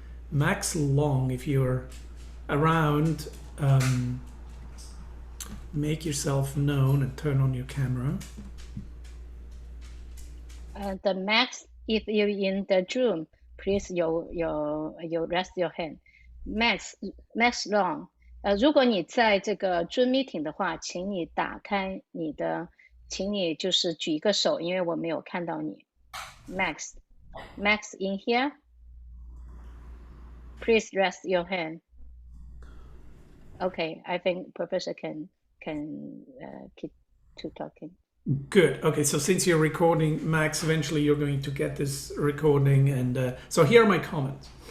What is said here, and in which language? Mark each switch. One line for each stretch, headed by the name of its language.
English: Max Long, if you're around, make yourself known and turn on your camera. The Max, if you're in the room, please you raise your hand.
Chinese: Max Long，如果你在这个 Zoom meeting 的话，请你打开你的，请你就是举一个手，因为我没有看到你。
English: Max in here, please raise your hand. Okay, I think Professor can keep to talking. Good. Okay, so since you're recording, Max, eventually you're going to get this recording, and so here are my comments.